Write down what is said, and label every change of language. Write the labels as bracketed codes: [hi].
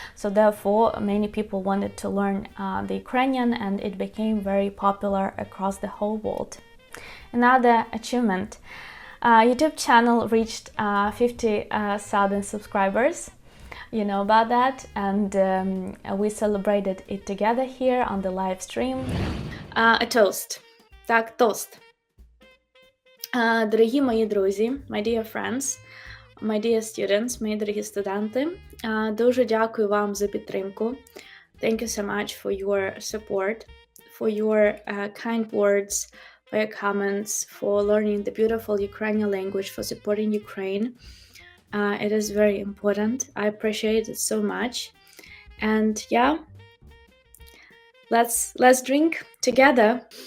[en] So therefore, many people wanted to learn the Ukrainian, and it became very popular across the whole world. Another achievement. YouTube channel reached 50,000 subscribers. You know about that, and we celebrated it together here on the live stream. A toast. [uk] Так, тост. Дорогі мої друзі, [en] my dear friends, my dear students, [uk] мої дорогі студенти, дуже дякую вам за підтримку. [en] Thank you so much for your support, for your kind words, for your comments, for learning the beautiful Ukrainian language, for supporting Ukraine. It is very important. I appreciate it so much. And yeah, let's drink together.